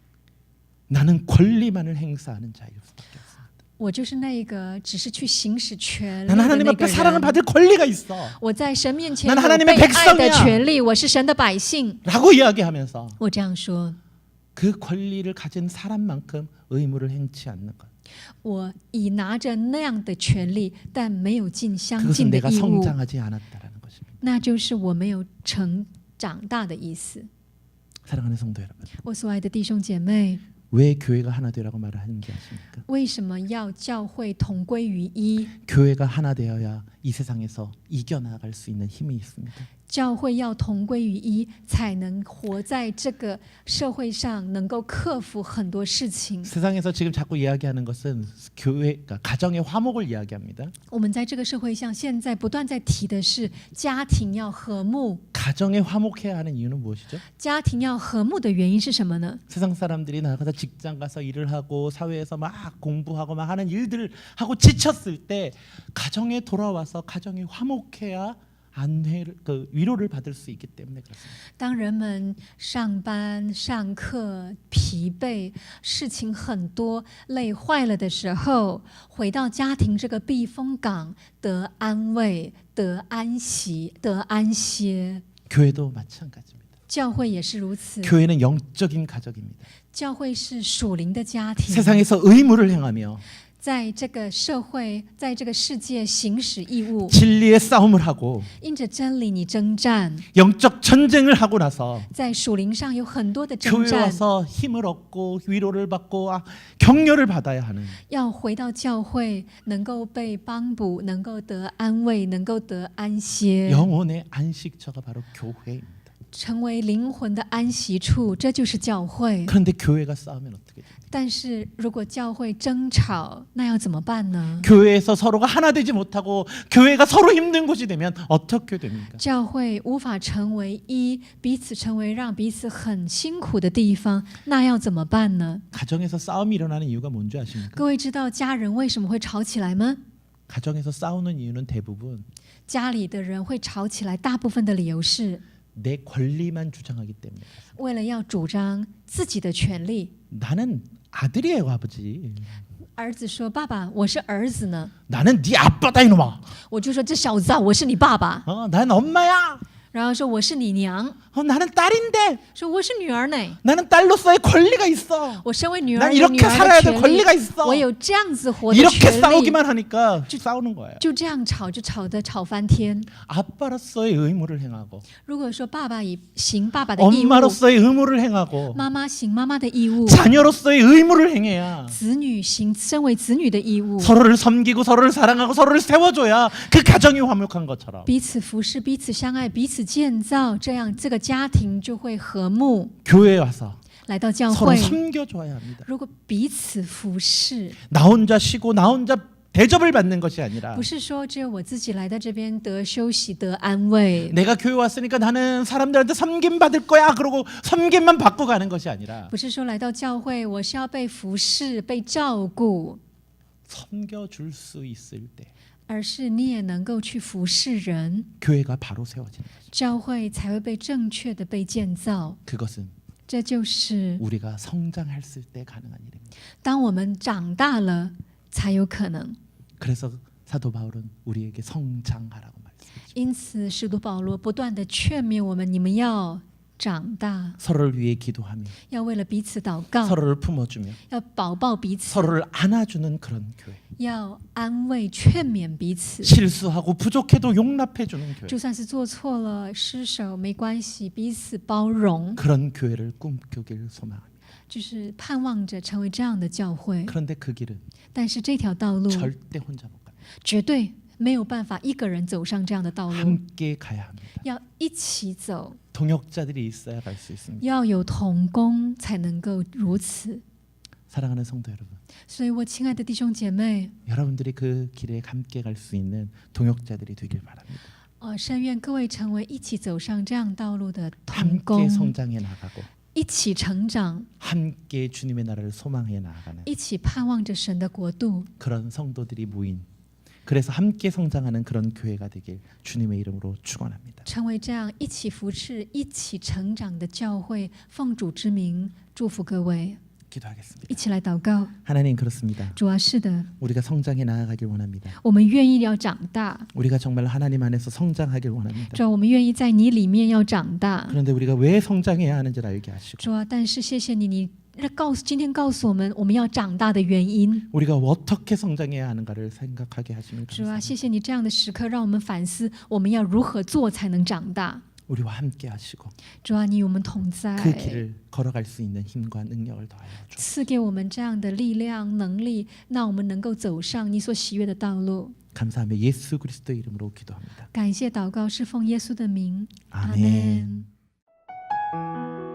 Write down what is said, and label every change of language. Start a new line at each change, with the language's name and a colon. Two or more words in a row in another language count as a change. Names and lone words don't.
Korean: 나는 권리만을 행사하는 자일 수밖에 없습니다.
Chinese: 我就是那个只是去行使权利
Korean: 나는
Chinese: 的
Korean: 하나님
Chinese: 那
Korean: 앞에
Chinese: 个
Korean: 사랑을
Chinese: 人。
Korean: 받을 권리가 있어
Chinese: 我在神面前
Korean: 나는
Chinese: 有
Korean: 하나님의
Chinese: 被爱的
Korean: 백성이야
Chinese: 权利，我是神的百姓。
Korean: 라고 이야기하면서
Chinese: 我这样说，
Korean: 그 권리를 가진 사람만큼 의무를 행치 않는 것
Chinese: 我已拿着那样的权利，但没有尽相
Korean: 그것은
Chinese: 近的
Korean: 내가
Chinese: 义务，
Korean: 성장하지 않았다라는 것입니다.
Chinese: 那就是我没有长大的意思。
Korean: 사랑하는 성도 여러분,
Chinese: 我所爱的弟兄姐妹，
Korean: 왜 교회가 하나 되라고 말을 하는지 아십니까?
Chinese: 为什么要教会同归于一？
Korean: 교회가 하나 되어야 이 세상에서 이겨나갈 수 있는 힘이 있습니다.
Chinese: 教会要同归于一，才能活在这个社会上，能够克服很多事情。
Korean: 세상에서 지금 자꾸 이야기하는 것은 교회가 가정의 화목을 이야기합니다.
Chinese: 我们在这个社会上，现在不断在提的是家庭要和睦。
Korean: 가정에 화목해야 하는 이유는 무엇이죠?
Chinese: 家庭要和睦的原因是什么呢？
Korean: 세상 사람들이 나가서 직장 가서 일을 하고 사회에서 막 공부하고 막 하는 일들을 하고 지쳤을 때 가정에 돌아와서 가정이 화목해야 그 위로를 받을 수 있기 때문에 그렇습니다.
Chinese: 当人们上班、上课疲惫，事情很多，累坏了的时候，回到家庭这个避风港，得安慰、得安息、得安歇。
Korean: 교회도 마찬가지입니다.
Chinese: 教会也是如此，
Korean: 교회는 영적인 가족입니다.
Chinese: 教会是属灵的家庭，
Korean: 세상에서 의무를 행하며
Chinese: 在这个社会，在这个世界行使义务，
Korean: 진리의 싸움을 하고
Chinese: 因着真理你征战，
Korean: 영적 전쟁을 하고 나서
Chinese: 在属灵上有很多的征
Korean: 교회
Chinese: 战，
Korean: 와서 힘을 얻고 위로를 받고 격려를 받아야 하는
Chinese: 要回到教会，能够被帮补，能够得安慰，能够得安歇，
Korean: 영혼의 안식처가 바로 교회입니다.
Chinese: 成为灵魂的安息处，这就是教会。
Korean: 그런데 교회가 싸우면 어떻게 됩니까?
Chinese: 但是如果教会争吵，那要怎么办呢？
Korean: 교회에서 서로가 하나 되지 못하고 교회가 서로 힘든 곳이 되면 어떻게 됩니까?
Chinese: 教会无法成为一，彼此成为让彼此很辛苦的地方，那要怎么办呢？
Korean: 가정에서 싸움이 일어나는 이유가 뭔지 아십니까?
Chinese: 各位知道家人为什么会吵起来吗？
Korean: 가정에서 싸우는 이유는 대부분
Chinese: 家里的人会吵起来，大部分的理由是
Korean: 내 권리만 주장하기 때문에.
Chinese: 为了要主张自己的权利。
Korean: 나는 아들이에요, 아버지.
Chinese: 儿子说：“爸爸，我是儿子呢。
Korean: 나는 네 아빠다 이놈아. ”
Chinese: 我就说：“这小子啊，我是你爸爸。
Korean: 난 엄마야. ”
Chinese: 然后说：“我是你娘。
Korean: 나는 딸인데.
Chinese: 说：“我是女儿呢。
Korean: 나는 딸로서의 권리가 있어.
Chinese: 我身为女
Korean: 난
Chinese: 儿有女
Korean: 이렇게
Chinese: 儿
Korean: 살아야
Chinese: 的
Korean: 될
Chinese: 权
Korean: 권리가
Chinese: 利，
Korean: 있어.
Chinese: 我有这样子活的
Korean: 이렇게
Chinese: 权利。
Korean: 싸우기만 하니까 싸우는 거예요.
Chinese: 就这样吵，就吵翻天。
Korean: 아빠로서의 의무를 행하고
Chinese: 如果说爸爸行爸爸的义务，
Korean: 엄마로서의 의무를 행하고
Chinese: 妈妈行妈妈的义务，
Korean: 자녀로서의 의무를 행해야
Chinese: 子女行身为子女的义务，
Korean: 서로를 섬기고 서로를 사랑하고 서로를 세워줘야 그 가정이 화목한 것처럼
Chinese: 彼此服侍，彼此相爱，彼此建造，这样这个家庭就会和睦。
Korean: 교회에 와서
Chinese: 来到教
Korean: 서로
Chinese: 会，
Korean: 섬겨줘야 합니다.
Chinese: 如果彼此服侍，
Korean: 나 혼자 쉬고 나 혼자 대접을 받는 것이 아니라
Chinese: 不是说只有我自己来到这边得休息、得安慰，
Korean: 내가 교회 왔으니까 나는 사람들한테 섬김 받을 거야 그러고 섬김만 받고 가는 것이 아니라
Chinese: 不是说来到教会我是要被服侍、被照顾，
Korean: 섬겨줄 수 있을 때
Chinese: 而是你也能够去服侍人，
Korean: 교회가 바로 세워지는 거죠.
Chinese: 教会才会被正确的被建造。
Korean: 그것은
Chinese: 这就是
Korean: 우리가 성장했을 때 가능한 일입니다.
Chinese: 当我们长大了才有可能。
Korean: 그래서 사도 바울은 우리에게 성장하라고 말씀하죠.
Chinese: 因此，使徒保罗不断的劝勉我们：你们要长大，
Korean: 서로를 위해 기도하며
Chinese: 要为了彼此祷告，
Korean: 서로를 품어주며
Chinese: 要保抱彼此，
Korean: 서로를 안아주는 그런 교회.
Chinese: 要安慰、劝勉彼此。
Korean: 실수하고 부족해도 용납해주는 교회.
Chinese: 就算是做错了、失手没关系，彼此包容，
Korean: 그런 교회를 꿈꾸길 소망합니다.
Chinese: 就是盼望着成为这样的教会。
Korean: 그런데 그 길은
Chinese: 但是这条道路
Korean: 절대 혼자 못 갑니다.
Chinese: 绝对没有办法一个人走上这样的道路，
Korean: 함께 가야 합니다.
Chinese: 要一起走，
Korean: 동역자들이 있어야 갈 수 있습니다.
Chinese: 要有同工才能够如此。
Korean: 사랑하는 성도 여러분,
Chinese: 所以，我亲爱的弟兄姐妹，
Korean: 여러분들이 그 길에 함께 갈 수 있는 동역자들이 되길 바랍니다.
Chinese: 深愿各位成为一起走上这样道路的同
Korean: 함께
Chinese: 工，
Korean: 성장해 나가고
Chinese: 一起成长，
Korean: 함께 주님의 나라를 소망해 나가는
Chinese: 一起盼望着神的国度。
Korean: 그런 성도들이 모인, 그래서 함께 성장하는 그런 교회가 되길 주님의 이름으로 축원합니다.
Chinese: 成为这样一起扶持、一起成长的教会，奉主之名祝福各位，
Korean: 기도하겠습니다.
Chinese: 一起来祷告。
Korean: 하나님 그렇습니다.
Chinese: 主啊，是的，
Korean: 우리가 성장해 나아가길 원합니다.
Chinese: 我们愿意要长大，
Korean: 우리가 정말 하나님 안에서 성장하길 원합니다.
Chinese: 主啊，我们愿意在你里面要长大。
Korean: 그런데 우리가 왜 성장해야 하는지를 알게 하시고
Chinese: 主啊，但是谢谢你，你今天告诉我们我们要长大的原因。
Korean: 우리가 어떻게 성장해야 하는가를 생각하게 하시면
Chinese: 主啊，
Korean: 감사합니다.
Chinese: 谢谢你这样的时刻，让我们反思我们要如何做才能长大。
Korean: 우리와 함께 하시고
Chinese: 主啊，你与我们同在，
Korean: 그 길을 걸어갈 수 있는 힘과 능력을 더하여 주옵소서.
Chinese: 赐给我们这样的力量、能力，让我们能够走上你所喜悦的道路。
Korean: 감사하며 예수 그리스도의 이름으로 기도합니다.
Chinese: 感谢祷告，是奉耶稣的名，
Korean: 아멘.